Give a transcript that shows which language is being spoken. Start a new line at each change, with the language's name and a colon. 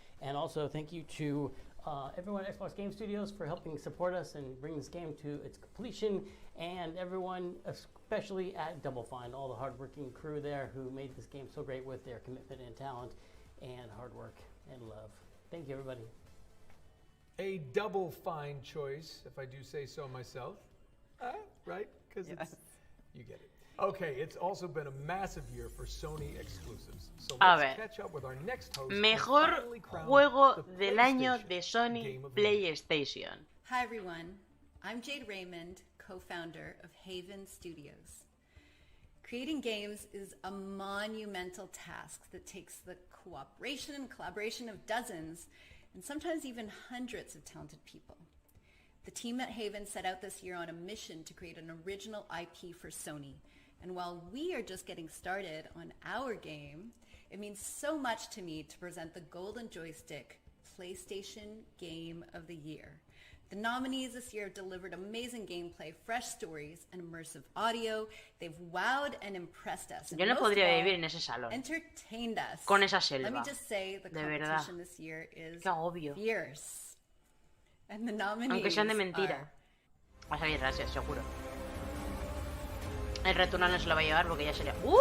English: And also thank you to everyone at Xbox Game Studios for helping support us and bring this game to its completion, and everyone, especially at Double Fine, all the hardworking crew there who made this game so great with their commitment and talent and hard work and love. Thank you, everybody. A double fine choice, if I do say so myself. Right? Because you get it. Okay, it's also been a massive year for Sony exclusives. So let's catch up with our next host.
Spanish: Mejor juego del año de Sony PlayStation.
English: Hi everyone, I'm Jade Raymond, co-founder of Haven Studios. Creating games is a monumental task that takes the cooperation and collaboration of dozens and sometimes even hundreds of talented people. The team at Haven set out this year on a mission to create an original IP for Sony. And while we are just getting started on our game, it means so much to me to present the Golden Joystick PlayStation Game of the Year. The nominees this year have delivered amazing gameplay, fresh stories, and immersive audio. They've wowed and impressed us.
Spanish: Yo no podría vivir en ese salón.
English: Entertained us.
Spanish: Con esa selva.
English: Let me just say the competition this year is fierce. And the nominees
Spanish: Aunque sean de mentira. Va a salir gracias, seguro. El Returnal no se lo va a llevar porque ya sería...